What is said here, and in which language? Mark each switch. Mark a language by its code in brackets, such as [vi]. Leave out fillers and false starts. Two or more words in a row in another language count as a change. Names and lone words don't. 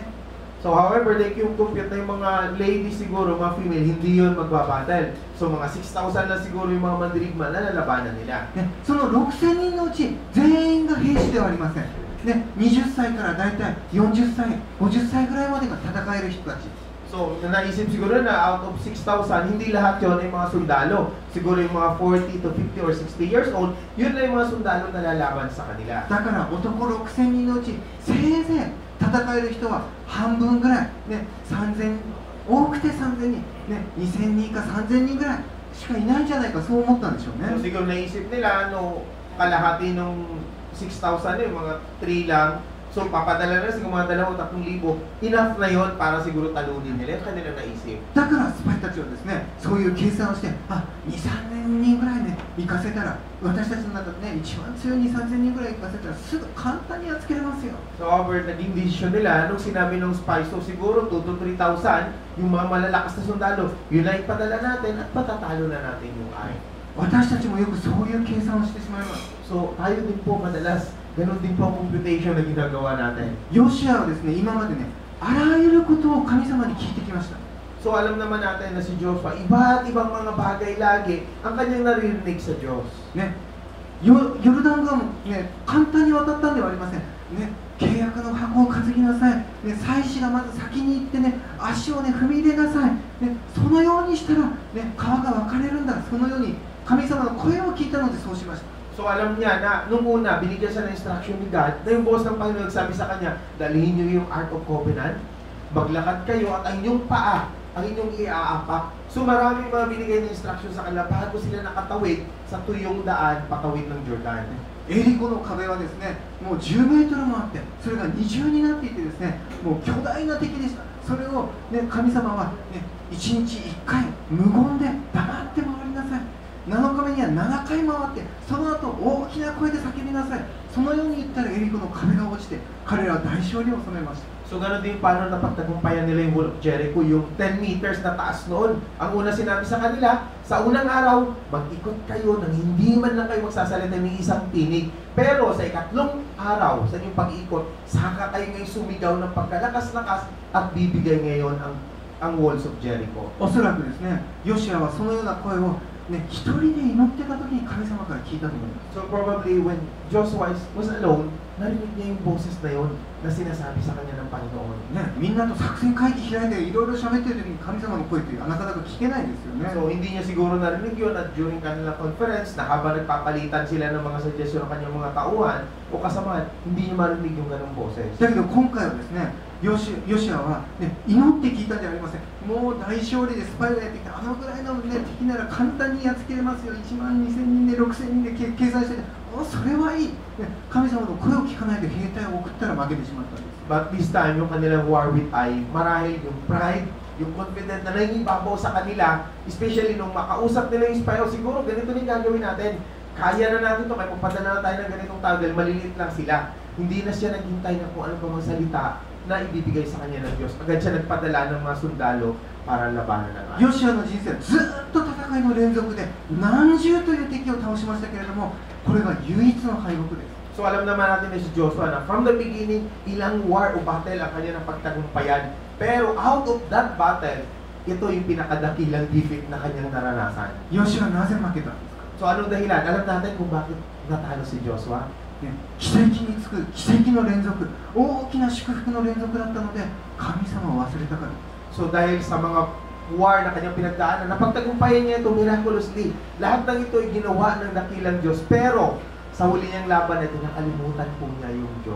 [en] So however, [tl] like yung compute na yung mga ladies siguro, mga female, hindi yun magbabattle. So mga 6,000 na siguro yung mga mandirigma na lalabanan nila. [ja] ね、その6000人のうち全員が兵士ではありません、ね、20歳からだいたい40歳、50歳ぐらいまでが戦える人たち。 [tl] So naisip siguro na out of 6,000, hindi lahat yun ay mga sundalo. Siguro yung mga [en] 40 to 50 or 60 years old, [tl] yun na yung mga sundalo na lalaban sa kanila. [ja] だから男6000人のうちせいぜい戦える人は半分ぐらい、ね、3000、多くて3000人、ね、2000人か3000人ぐらいしかいないんじゃないか、そう思ったんでしょう [tl] So [ja] ね。 [tl] siguro naisip nila, no, kalahati nung 6,000 yung mga 3 lang. So papadala na siguro mga 2,000, enough na yon para siguro talunin nila yung kanilang naisip. [ja] だからスパイたちはですね、そういう計算をして、あ、2、3000人ぐらいね、行かせたら、私たちの中でね、一番強い2、3000人ぐらい行かせたら、すぐ簡単に扱えますよ。 [en] So however, [tl] naging decision nila nung sinabi ng spy, so siguro 2 to 3,000 yung mga malalakas na sundalo, yun na ipadala natin at patatalo na natin yung Ai. [ja] 私たちもよくそういう計算をしてしまいます。 [tl] So tayo din po madalas, ganun din po ang computation na ginagawa natin. [ja] ヨシュアはですね、今までね、あらゆることを神様に聞いてきました。 [tl] So alam naman natin na si Joshua, iba't ibang mga bagay lagi ang kanyang naririnig sa Diyos. [ja] ね、ヨルダン川も、ね、簡単に渡ったんではありません。ね、契約の箱を担ぎなさい。ね、祭司がまず先に行ってね、足をね、踏み入れなさい。ね、そのようにしたら、ね、川が分かれるんだ。そのように神様の声を聞いたのでそうしました。 [tl] So alam niya na nung una, binigyan siya ng instruction ni God na yung boss ng Panginoon nagsabi sa kanya, dalhin niyo yung Ark of Covenant, maglakad kayo at ang inyong paa, ang inyong iaapak. So marami mga binigay na instruction sa kanila bago sila nakatawid sa tuyong daan patawid ng Jordan. [ja] エリコの壁はですね、もう10メートルもあって、それが二重になっていてですね、もう巨大な敵でした。それを、ね、神様は、ね、1日1回無言で黙って回りなさい。7日目には7回回って、その後大きな声で叫びなさい。そのように言ったらエリコの壁が落ちて、彼らは大勝利を収めました。 [tl] So gano'n din paano napagtagumpayan nila yung Wall of Jericho, yung 10 meters na taas noon. Ang una sinabi sa kanila, sa unang araw, mag-ikot kayo nang hindi man lang kayo magsasalita ng isang tinig. Pero sa ikatlong araw, sa inyong pag-ikot, saka kayo ngayon sumigaw ng pagkalakas-lakas at bibigay ngayon ang ang walls of Jericho. [ja] おそらくですね、ヨシアはそのような声を、ね、一人で祈ってた時に神様から聞いたと思います。 [en] So probably when Joshua was alone, [tl] narinig niya yung boses na yun na sinasabi sa kanya ng Panginoon. [ja] ね、みんなと作戦会議開いていろいろ喋ってる時に神様の声ってなかなか聞けないですよね。 [tl] So hindi niya siguro narinig yun at during kanilang conference na habang nagpapalitan sila ng mga suggestion ng kanyang mga tauhan o kasamahan, hindi niya marinig yung ganong boses. [ja] だけど今回はですね、ヨシアは、ね、祈って聞いたんじゃありません。もう大勝利でスパイをやってきて、あのぐらいの、ね、敵なら簡単にやっつけれますよ。1万2000人で6000人で計算してて、それはいい、ね、神様の声を聞かないで兵隊を送ったら負けてしまったんです。 [en] But this time, [tl] yung kanilang [en] war with Ai, [tl] marahil yung pride, yung confident na nangingibabaw sa kanila, especially nung makausap nila yung spy, siguro ganito din gagawin natin. Kaya na natin ito, may pupadala na tayo ng ganitong tao dahil maliliit lang sila. Hindi na siya naghintay na kung ano pa mga salita na ibibigay sa kanya ng Diyos. Agad siya nagpadala ng mga sundalo para labanan ng Ai. [ja] ヨシアの人生はずっと戦いの連続で何十という敵を倒しましたけれども、これが唯一の敗北です。 [tl] So alam naman natin na si Joshua na [en] from the beginning, [tl] ilang war o battle ang kanya ng pagtagumpayan. Pero [en] out of that battle, [tl] ito yung pinakadakilang defeat na kanyang naranasan. [ja] ヨシアはなぜ負けたんですか？ [tl] So anong dahilan? Alam natin kung bakit natalo si Joshua? [ja] ね、奇跡につく奇跡の連続、大きな祝福の連続だったので神様を忘れたからです。 [tl] So dahil sa mga war na kanyang pinagdaanan, napagtagumpayan niya ito miraculously. Lahat ng ito ay ginawa ng dakilang Diyos. Pero sa huli niyang laban ito, nakalimutan po niya yung Diyos.